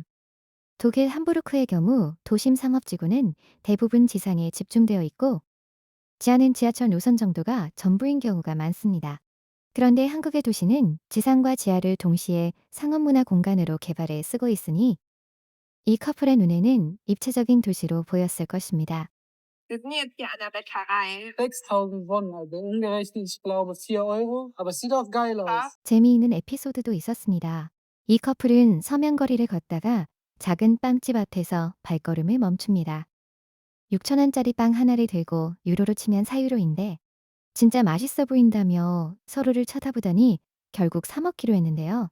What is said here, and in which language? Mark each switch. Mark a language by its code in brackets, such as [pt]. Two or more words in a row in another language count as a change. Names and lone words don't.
[ko] 독일 함부르크의 경우 도심 상업지구는 대부분 지상에 집중되어 있고 지하는 지하철 노선 정도가 전부인 경우가 많습니다. 그런데 한국의 도시는 지상과 지하를 동시에 상업문화 공간으로 개발해 쓰고 있으니 이 커플의 눈에는 입체적인 도시로 보였을 것입니다. [de] Wir sind jetzt hier an der Bäckerei. 6.000 Won, also umgerechnet, ich glaube 4 Euro. Aber es sieht auch geil aus. [ko] 재미있는 에피소드도 있었습니다. 이 커플은 서면거리를 걷다가 작은 빵집 앞에서 발걸음을 멈춥니다. 6,000원짜리 빵 하나를 들고 유로로 치면 4유로인데 진짜 맛있어 보인다며 서로를 쳐다보더니 결국 사 먹기로 했는데요.